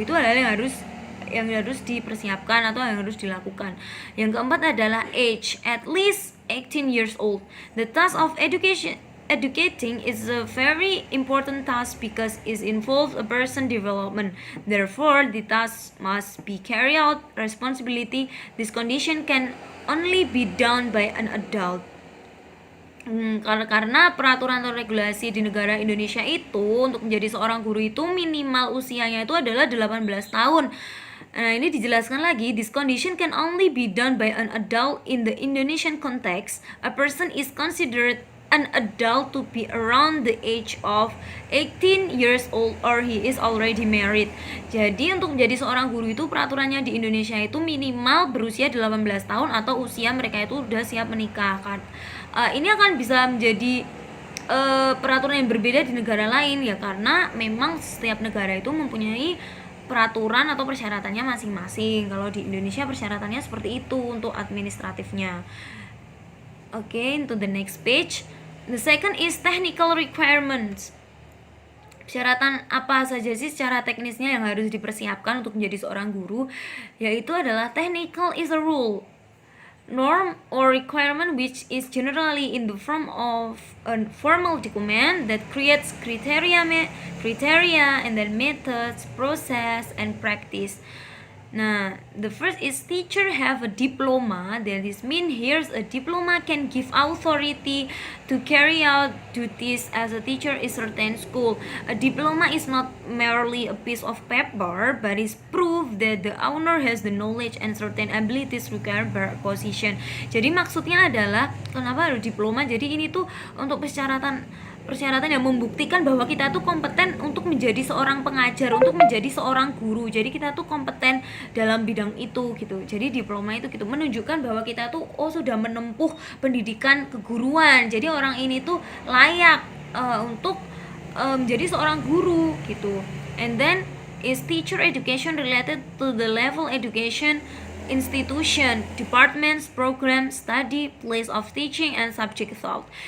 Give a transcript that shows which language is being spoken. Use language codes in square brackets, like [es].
[id] Itu hal-hal yang harus dipersiapkan atau yang harus dilakukan. Yang keempat adalah [en] age, at least 18 years old. The task of educating is a very important task because it involves a person development. Therefore, the task must be carried out responsibility. This condition can only be done by an adult. [id] Karena peraturan atau regulasi di negara Indonesia itu untuk menjadi seorang guru itu minimal usianya itu adalah 18 tahun. Nah, ini dijelaskan lagi, [en] this condition can only be done by an adult in the Indonesian context. A person is considered an adult to be around the age of 18 years old or he is already married. [id] Jadi untuk menjadi seorang guru itu peraturannya di Indonesia itu minimal berusia 18 tahun atau usia mereka itu udah siap menikah kan. Ini akan bisa menjadi peraturan yang berbeda di negara lain ya, karena memang setiap negara itu mempunyai peraturan atau persyaratannya masing-masing. Kalau di Indonesia persyaratannya seperti itu untuk administratifnya. [en] Okay, into the next page. The second is technical requirements. [id] Persyaratan apa saja sih secara teknisnya yang harus dipersiapkan untuk menjadi seorang guru? Yaitu adalah [en] technical is a rule, norm or requirement which is generally in the form of a formal document that creates criteria and then methods, process and practice. Nah, the first is teacher have a diploma. That is mean here's a diploma can give authority to carry out duties as a teacher in certain school. A diploma is not merely a piece of paper, but is proof that the owner has the knowledge and certain abilities required by a position. [id] Jadi maksudnya adalah kenapa harus diploma? Jadi ini tuh untuk persyaratan yang membuktikan bahwa kita tuh kompeten untuk menjadi seorang pengajar, untuk menjadi seorang guru. Jadi kita tuh kompeten dalam bidang itu gitu. Jadi diploma itu gitu menunjukkan bahwa kita tuh sudah menempuh pendidikan keguruan. Jadi orang ini tuh layak untuk menjadi seorang guru gitu. [en] And then is teacher education related to the level education institution, departments, program, study, place of teaching, and subject thought.